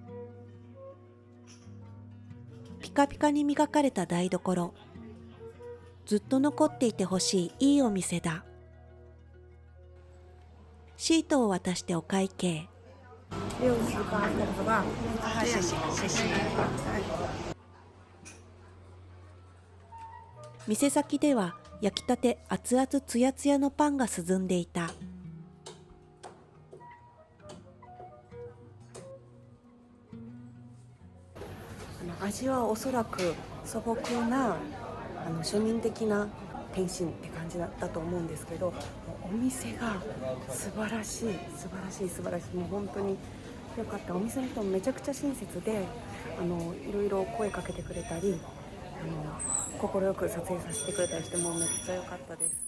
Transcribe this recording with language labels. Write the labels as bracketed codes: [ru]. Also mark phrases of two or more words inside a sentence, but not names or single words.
[ja] ピカピカに磨かれた台所。ずっと残っていてほしいいいお店だ。シートを渡してお会計。はい、 [zh] 谢谢谢谢。 [ja] 店先では焼きたて熱々つやつやのパンが涼んでいた。味はおそらく素朴な庶民的な天津って感じだったと思うんですけど、もうお店が素晴らしい、もう本当によかった。お店の人もめちゃくちゃ親切でいろいろ声かけてくれたり快く撮影させてくれたりして、もうめっちゃ良かったです。